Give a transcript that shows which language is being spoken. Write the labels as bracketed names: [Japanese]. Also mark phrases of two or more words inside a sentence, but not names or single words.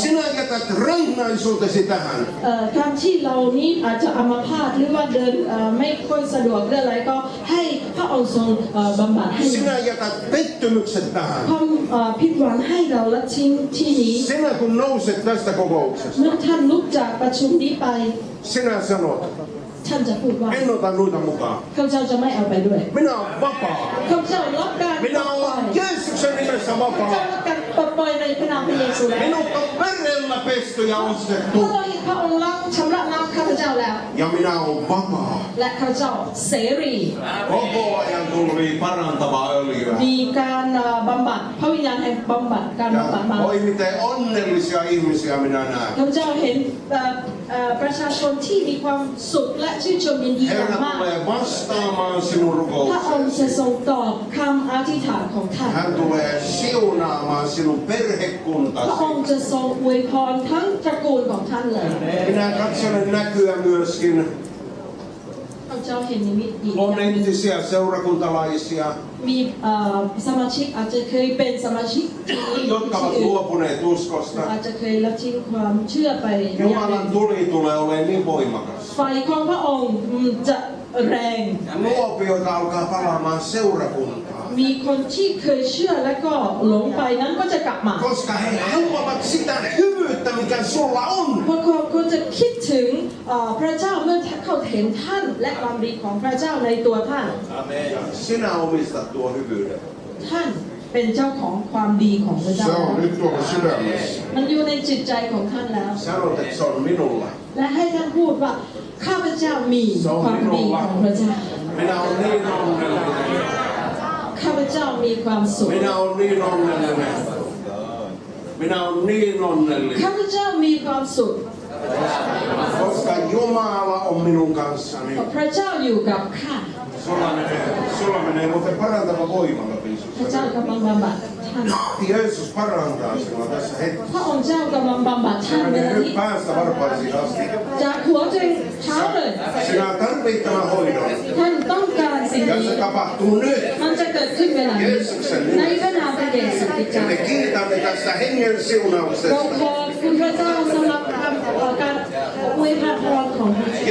[Finnish] Sinä jätät rengnaisuutesi tähän. [Thai] การที่เรานี้อาจจะอัมพาตหรือว่าเดินไม่ค่อยสะดวกเรื่องอะไรก็ให้พระองค์ทรงบำบัดให้ [Finnish] Sinä jätät pettymykset tähän. [Thai] ความผิดหวังให้เราละทิ้งที่นี้ [Finnish] Sinä kun nouset tästä kokouksesta, [Thai] เมื่อท่านลุกจากประชุมนี้ไป [Finnish] sinä sanot, [Thai] ท่านจะพูดว่า [Finnish] en ota noita mukaan. [Thai] ข้าพเจ้าจะไม่เอาไปด้วย [Finnish] Minä olen vapaa. [Thai] ข้าพเจ้ารับการปล [Finnish] Minä [Thai] ดปล่อย [Finnish] olen Jeesuksen nimessä [Thai] ข้าพเจ้า [Finnish] vapaa. [Thai] รับการปลดปล่อยในพระนามพระเยซูแล้ว [Finnish] Minut on verellä pesty ja [Thai] พ [Finnish] ostettu. [Thai] ระองค์พระองค์ล้างชำระล้างข้าพเจ้าแล้ว [Finnish] Ja minä olen vapaa. [Thai] และข้าพเจ้าเสรี [Finnish] Koko ajan tulvii parantavaa öljyä. [Thai] มีการบำบัดพระวิญญาณแห่งบำบัดการบำบัด [Finnish] Ja [Thai] มา [Finnish] oi miten onnellisia ihmisiä minä näen. [Thai] ข้าพเจ้าเห็นประชาชนที่มีความสุขและชื่นชมยินดีอย่าง [Finnish] Herra [Thai] มาก [Finnish] tulee vastaamaan sinun [Thai] พระองค์ [Finnish] rukouksesi. [Thai] จะทรงตอบคำอธิษฐานของท่าน [Finnish] Hän tulee siunaamaan sinun [Thai] พระองค์ [Finnish] perhekuntasi. [Thai] จะทรงอวยพรทั้งตระกูลของท่านเลย [Finnish] Minä katselen näkyä myöskin [Thai] ข้าพเจ้าเจ้าเห็นนิมิตอีก [Finnish] On entisiä seurakuntalaisia, [Thai] มีสมาชิกอาจจะเคยเป็นสมาชิก [Finnish] jotka ovat luopuneet uskosta. [Thai] อาจจะเคยละทิ้งความเชื่อไป [Finnish] Jumalan tuli tulee olemaan niin voimakas. [Thai] ไฟของพระองค์จะแรง [Finnish] Luopioita alkaa palaamaan seurakuntaan. [Thai] มีคนที่เคยเชื่อแล้วก็หลงไปนั้นก็จะกลับมา [Finnish] Koska he haluavat sitä hyvyyttä, mikä sulla on. [Thai] เพราะคนจะคิดถึงพระเจ้าเมื่อเขาเห็นท่านและความดีของพระเจ้าในตัวท่าน [Finnish] Sinä omistat tuo hyvyyden. [Thai] ท่านเป็นเจ้าของความดีของพระเจ้า [Finnish] Se on nyt tuolla sydämessä. [Thai] มันอยู่ในจิตใจของท่านแล้ว [Finnish] Sanot, että se on minulla. [Thai] และให้ท่านพูดว่าข้าพเจ้ามีความดีของพระเจ้า [Finnish] Minä olen niin onnellinen. [Thai] ข้าพเจ้ามีความสุข [Finnish] Minä olen niin onnellinen. Minä olen niin onnellinen. [Thai] ข้าพเจ้ามีความสุข [Finnish] Koska Jumala on minun kanssani. [Thai] เพราะพระเจ้าอยู่กับข้า [Finnish] Sulla menee muuten parantava voimalla [Thai] พระเจ้า [Finnish] Piisussa. [Thai] กำลังบำบัดท่าน [Finnish] Jeesus parantaa sinua tässä [Thai] พ [Finnish] hetkessä. [Thai] ระองค์เจ้ากำลังบำบัดท่าน [Finnish] Se [Thai] ใน [Finnish] menee [Thai] ที่ [Finnish] nyt päästä varpaisiin asti. [Thai] จากหัวจนเท้าเลย [Finnish] Sinä tarvitset tämän hoidon. [Thai] ท่านต้องการสิ่ง [Finnish] Ja [Thai] นี้ [Finnish] se tapahtuu nyt. [Thai] มันจะเกิดขึ้นเวลานี้ในพระนามพระเยซูคริสต์ [Finnish] Ja [Thai] เจ้า [Finnish] me kiitämme tästä hengen [Thai] เรา [Finnish] siunauksesta. [Thai] ขอบคุณพระเจ้าสำหรับการอวยพรของพระเจ้า